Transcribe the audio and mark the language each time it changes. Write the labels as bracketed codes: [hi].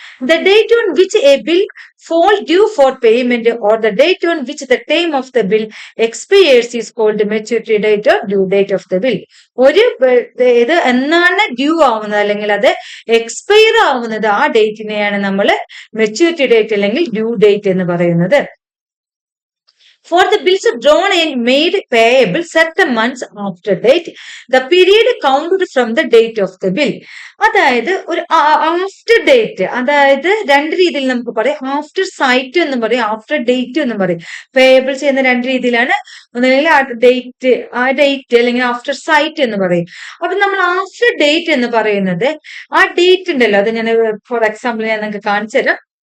[en] The date on which a bill falls due for payment or the date on which the term of the bill expires is called maturity date or due date of the bill. [ml] ഒരു ഇത് എന്നാണ് due ആവുന്നത് അല്ലെങ്കിൽ അത് expire ആവുന്നത്, ആ ഡേറ്റിനെയാണ് നമ്മൾ maturity date അല്ലെങ്കിൽ ഡ്യൂ ഡേറ്റ് എന്ന് പറയുന്നത്. [en] For the bills drawn and made payable certain months after date, the period counted from the date of the bill. [ml] അതായത് ഒരു ആഫ്റ്റർ ഡേറ്റ്, അതായത് 2 രീതിയിൽ നമുക്ക് പറയാം. ആഫ്റ്റർ സൈറ്റ് എന്നും പറയും, ആഫ്റ്റർ ഡേറ്റ് എന്നും പറയും. പേയബിൾ ചെയ്യുന്ന 2 രീതിയിലാണ്. ഒന്നുകിൽ ആ ഡേറ്റ് അല്ലെങ്കിൽ ആഫ്റ്റർ സൈറ്റ് എന്ന് പറയും. അപ്പൊ നമ്മൾ ആഫ്റ്റർ ഡേറ്റ് എന്ന് പറയുന്നത് ആ ഡേറ്റ് ഉണ്ടല്ലോ, അത് ഞാൻ ഫോർ എക്സാമ്പിൾ ഞാൻ നിങ്ങൾക്ക് കാണിച്ചു തരാം.